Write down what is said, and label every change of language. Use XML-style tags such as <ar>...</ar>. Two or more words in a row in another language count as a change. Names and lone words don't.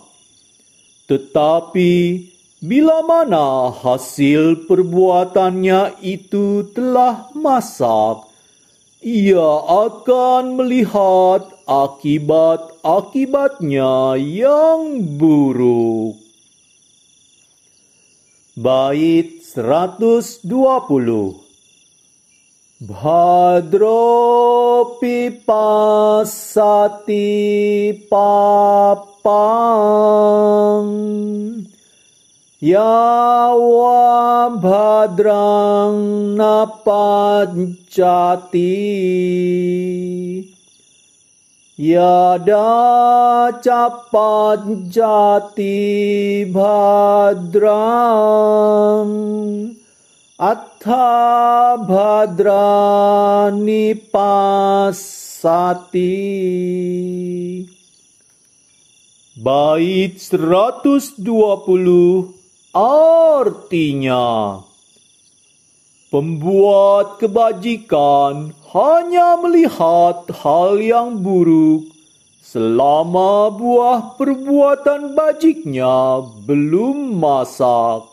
<id>Tetapi bila mana hasil perbuatannya itu telah masak, ia akan melihat akibat-akibatnya yang buruk. Bait 120.</id> <pi>Bhadropi pasati papang yawa bhadrang napajati yada capajati bhadrang Atha bhadrani pasati.</pi> <id>Bait 120 artinya, pembuat kebajikan hanya melihat hal yang buruk selama buah perbuatan bajiknya belum masak.</id>